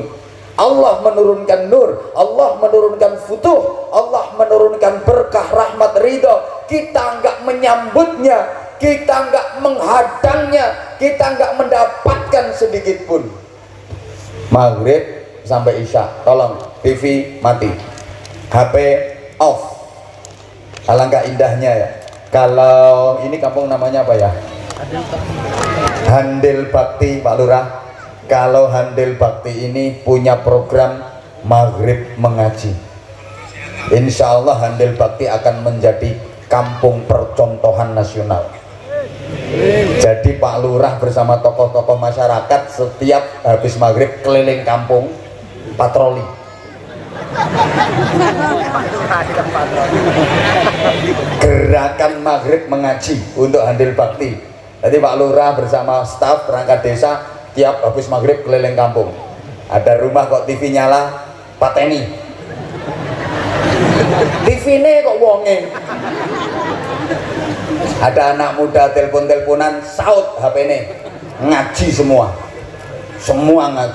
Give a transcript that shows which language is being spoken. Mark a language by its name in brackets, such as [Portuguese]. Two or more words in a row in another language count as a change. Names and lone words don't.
[Indonesian] Allah menurunkan nur, Allah menurunkan futuh, Allah menurunkan berkah, rahmat, ridho, kita nggak menyambutnya, kita nggak menghadangnya, kita nggak mendapatkan sedikit pun. Maghrib sampai isya, tolong TV mati, HP off. Alangkah indahnya ya kalau ini kampung namanya apa ya, Handil Bakti, Pak Lurah. Kalau Handil Bakti ini punya program Maghrib mengaji, insya Allah Handil Bakti akan menjadi kampung percontohan nasional. Jadi Pak Lurah bersama tokoh-tokoh masyarakat setiap habis maghrib keliling kampung patroli. Gerakan maghrib mengaji untuk Handil Bakti. Jadi Pak Lurah bersama staf perangkat desa tiap habis maghrib keliling kampung. Ada rumah kok TV nyala, pateni. TV ini kok wonge. Ada anak muda telepon-teleponan, saut HP ini, ngaji semua ngaji.